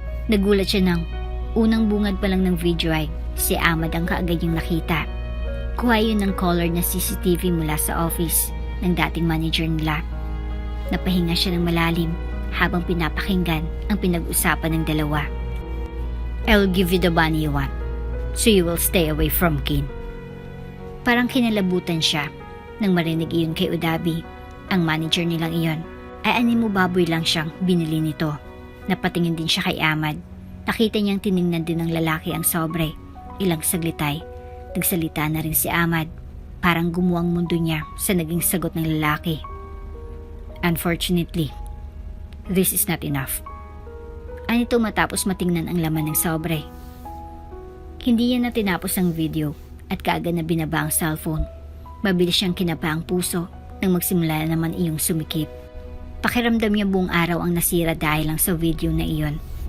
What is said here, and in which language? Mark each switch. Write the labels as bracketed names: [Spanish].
[Filipino] Nagulat siya nang unang bungad pa lang ng video ay si Ahmad ang kaagad niyang nakita. Kuha yun ng colored na CCTV mula sa office ng dating manager nila. Napahinga siya ng malalim habang pinapakinggan ang pinag-usapan ng dalawa. [English] I'll give you the money you want, so you will stay away from Kin. [Filipino] Parang kinalabutan siya nang marinig iyon kay Udabi. Ang manager nilang iyon ay animo baboy lang siyang binili nito. Napatingin din siya kay Ahmad. Nakita niyang tiningnan din ng lalaki ang sobre. Ilang saglitay, nagsalita na rin si Ahmad. Parang gumuwang mundo niya sa naging sagot ng lalaki. [English] Unfortunately, this is not enough. [Filipino] Anito matapos matingnan ang laman ng sobre. Hindi yan na tinapos ang video at kaagad na binaba ang cellphone. Mabilis siyang kinapa ang puso nang magsimula naman iyong sumikip. Pakiramdam niya buong araw ang nasira dahil lang sa video na iyon.